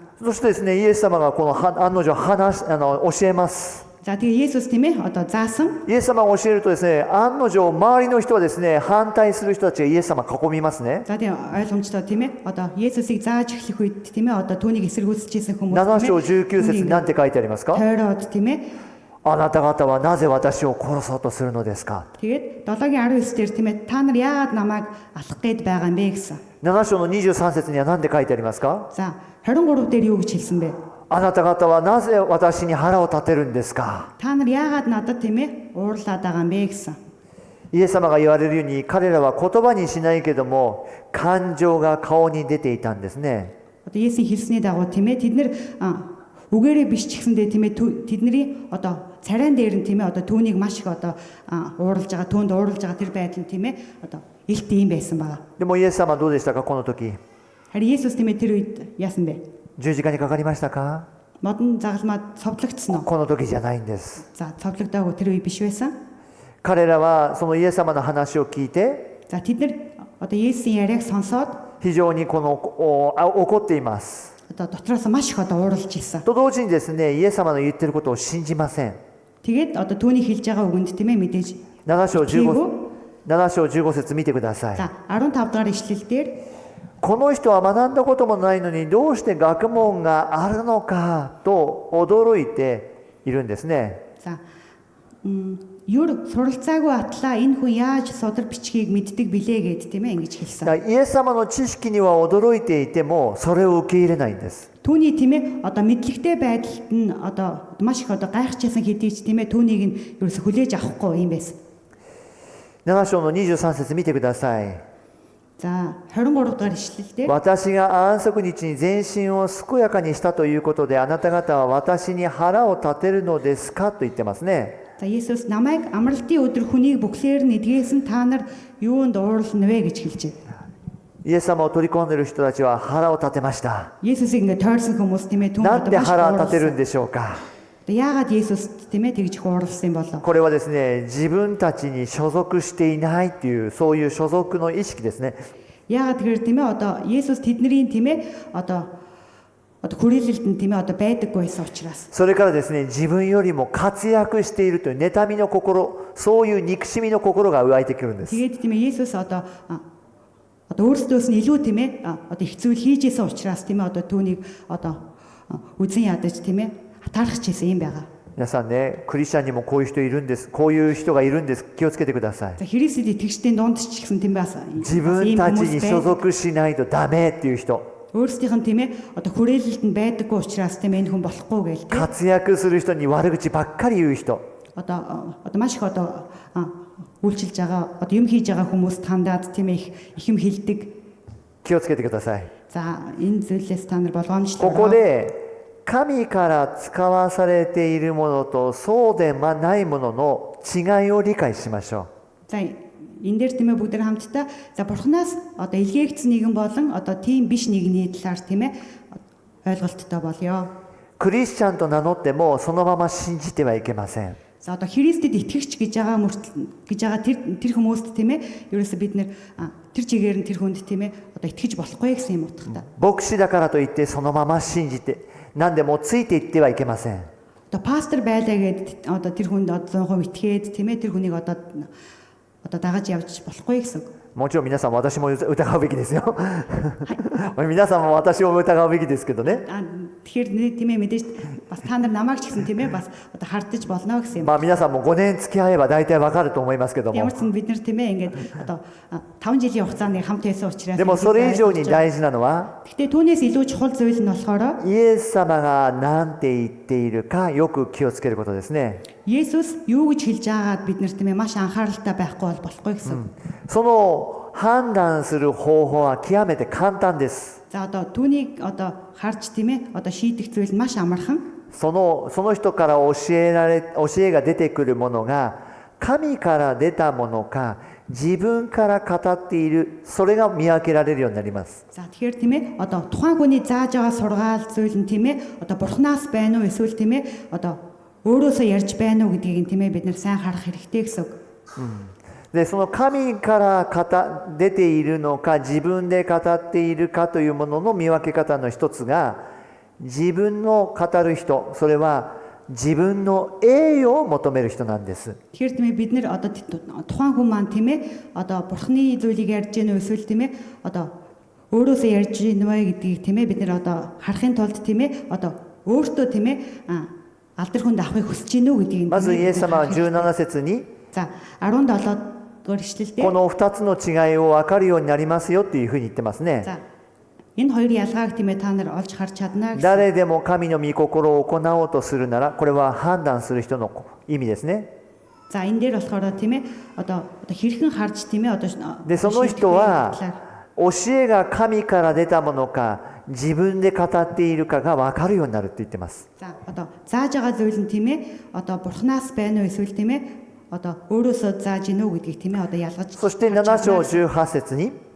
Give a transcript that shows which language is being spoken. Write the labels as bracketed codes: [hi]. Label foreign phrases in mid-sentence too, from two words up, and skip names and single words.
[ja] そしてですね、イエス様がこの案の定教えます。 [mn] За тэгээ Есүс тийм ээ одоо заасан. [ja] イエス様が教えるとですね、案の定周りの人はですね、反対する人たちがイエス様を囲みますね。 [mn] За тэгээ ойлгомжтой тийм ээ одоо Есүсийг зааж эхлэх үед тийм ээ одоо түүнийг эсэргүүцэжсэн хүмүүс [ja] 7 章19節に何て書いてありますか？ [mn] тойроод тийм ээ [ja] あなた方はなぜ私を殺そうとするのですか？ [mn] тэгээд 7-гийн 19 дээр тийм ээ та нар яагаад намайг алах гээд байгаа юм бэ гэсэн. [ja] 7 章の23節には何て書いてありますか？ [mn] За 23 дээр юу гэж хэлсэн бэ? [ja] あなた方はなぜ私に腹を立てるんですか？ [mn] Та нар яагаад надад тийм ээ уурлаад байгаа юм бэ гэсэн. [ja] イエス様が言われるように彼らは言葉にしないけども感情が顔に出ていたんですね。 [mn] Одоо Есүсийн хэлсний дагуу тийм ээ тэд нар үгээрээ биш ч гэсэндээ тийм ээ тэдний одоо царайн дээр нь тийм ээ одоо түүнийг маш их одоо уурлж байгаа түүнд уурлж байгаа тэр байдал нь тийм ээ одоо илт ийм байсан байгаа. [ja] でもイエス様はどうでしたかこの時？ [mn] Харин Есүс тийм ээ тэр үед яасан бэ? [ja] 十字架にかかりましたか？ [mn] Модон загалмаа цовдлогдсон уу? [ja] この時じゃないんです。 [mn] За цовдлогдоогүй тэр үе биш байсан. [ja] 彼らはそのイエス様の話を聞いて [mn] За тэд нар одоо Есүсийн яриаг сонсоод [ja] 非常に怒っています。 [mn] одоо дотроос маш их одоо уурлж ирсэн. [ja] と同時にですね、イエス様の言ってることを信じません。 [mn] Тэгээд одоо түүний хэлж байгаа үгэнд тийм ээ мэдээж [ja] 7 章15節見てください。 [mn] За 15 дахь ишлэл дээр [ja] この人は学んだこともないのにどうして学問があるのかと驚いているんですね。 [mn] за юр суралцаагүй атлаа энэ хүн яаж содар бичгийг мэддэг билээ гэд тийм ээ ингэж хэлсэн. [ja] だからイエス様の知識には驚いていてもそれを受け入れないんです。 [mn] түүний тийм ээ одоо мэдлэгтэй байдалд нь одоо маш их одоо гайхажсэн хэдий ч тийм ээ түүнийг нь ерөөсө хүлээж авахгүй юм байсан. [ja] 7 章の23節見てください。 [mn] За 23 дугаар ишлэл дээр [ja] 私が安息日に全身を健やかにしたということであなた方は私に腹を立てるのですかと言ってますね。 [mn] За Есүс намайг амралтын өдөр хүнийг бүхлээр нь эдгээсэн та нар юунд уурлна вэ гэж хэлж байна. [ja] イエス様を取り込んでいる人たちは腹を立てました。 [mn] Есүсийг ингээд тойрсон хүмүүс тийм ээ түүнд [ja] なん [mn] одоо [ja] で [mn] маш [ja] 腹を立てるん [mn] уурлсан. [ja] でしょうか。 [mn] Яагаад Есүс тийм ээ тэгж уурлсан болов? [ja] これはですね、自分たちに所属していないっていうそういう所属の意識ですね。 [mn] Яагаад тэгэхээр тийм ээ одоо Есүс тэдний тийм ээ одоо хүрээлэлд нь тийм ээ одоо байдаггүй байсан учраас. [ja] それからですね、自分よりも活躍しているという妬みの心、そういう憎しみの心が湧いてくるんです。 [mn] Тэгээд тийм ээ Есүс одоо өөрсдөөс нь илүү тийм ээ одоо их зүйл хийж исэн учраас тийм ээ одоо түүнийг одоо үзэн ядаж тийм ээ хатаарах гэсэн юм байгаа. [ja] 皆さんね、クリスチャンにもこういう人いるんです。こういう人がいるんです。気をつけてください。 [mn] За Христэд итгэжтийн дунд ч гэсэн тийм бас [ja] 自分たちに所属しないとダメっていう人、 [mn] өөрсдийнх нь тийм ээ одоо хүрээлэлд нь байдаггүй учраас тийм ээ энэ хүн болохгүй гээл тийм. [ja] 活躍する人に悪口ばっかり言う人、 [mn] Одоо маш их одоо үйлчилж байгаа одоо юм хийж байгаа хүмүүст хандаад тийм ээ их юм хэлдэг. [ja] 気をつけてください。 [mn] За энэ зүйлээс та нар [ja] こ [mn] болгоомжтой. [ja] こで神から使わされているものとそうでないものの違いを理解しましょう。 [mn] За энэ дээр тийм ээ бүгд хамтдаа за бурхнаас одоо илгээгдсэн нэгэн болон одоо тийм биш нэгний талаар тийм ээ ойлголттой болёо. [ja] クリスチャンと名乗ってもそのまま信じてはいけません。 [mn] За одоо Христэд итгэгч гэж байгаа тэр хүмүүст тийм ээ ерөөсө бид нэр тэр чигээр нь тэр хүнд тийм ээ одоо итгэж болохгүй гэсэн юм утгатай. [ja] 牧師だからといってそのまま信じて何でもついていってはいけません。 [mn] Одоо пастор байлаа гэд одоо тэр хүнд 100% итгээд тийм ээ тэр хүнийг одоо дагаж явж болохгүй гэсэн. [ja] もちろん皆さんも私も疑うべきですよ。皆さんも私を疑うべきですけどね。 [mn] Тэгэхээр тийм ээ мэдээж бас та нар намайг ч гэсэн тийм ээ бас одоо хардаж болно гэсэн юм. [ja] まあ皆さんも5年付き合えば大体わかると思いますけども。 [mn] Ямар ч юм бид нар тийм ээ ингээд одоо 5 жилийн хугацаанд хамт байсан учраас. [ja] でもそれ以上に大事なのは、 [mn] Гэхдээ түүнээс илүү чухал зүйл нь болохоор [ja] イエス様が何て言っているかよく気をつけることですね。 [mn] Есүс юу гэж хэлж байгааг бид нар тийм ээ маш анхааралтай байхгүй бол болохгүй гэсэн. [ja] その判断する方法は極めて簡単です。 [mn] За одоо түүнийг одоо харж тийм ээ одоо шийдэх зүйл нь маш амархан. [ja] その人から教えが出てくるものが神から出たものか自分から語っている、それが見分けられるようになります。 [mn] За тэгэхээр тийм ээ одоо тухайн хүний зааж байгаа сургаал зүйл нь тийм ээ одоо бурхнаас байна уу эсвэл тийм ээ одоо өөрөөсөө ярьж байна уу гэдгийг тийм ээ бид нар сайн харах хэрэгтэй гэсэн. [ja] でその神から出ているのか自分で語っているかというものの見分け方の一つが、自分の語る人、それは自分の栄誉を求める人なんです。 [mn] Тэгэхээр тийм ээ бид нар одоо тухайн хүн маань тийм ээ одоо бурхны зүйлийг ярьж гэнэ үү эсвэл тийм ээ одоо өөрөөсөө ярьж гэнэ вэ гэдгийг тийм ээ бид нар одоо харахын тулд тийм ээ одоо өөртөө тийм ээ алдар хүнд авахыг хүсэж гэнэ үү гэдгийг. [ja] まずイエス様は17節に [mn] За 17 дугаар ишлэлдээ [ja] この2つの違いを分かるようになりますよっていうふうに言ってますね。 [mn] За энэ хоёр ялгааг тийм ээ та нар олж харж чадна гэсэн. [ja] 誰でも神の御心を行おうとするなら、これは判断する人の意味ですね。 [mn] За энэ дээр болохоор тийм ээ одоо хэрхэн харж тийм ээ одоо [ja] でその人は教えが神から出たものか自分で語っているかが分かるようになるって言ってます。 [mn] За одоо зааж байгаа зүйл нь тийм ээ одоо бурхнаас байна уу эсвэл тийм ээ одоо өөрөөсөө зааж гинөө гэдгийг тийм ээ одоо ялгаж. [ja] そして7章18節に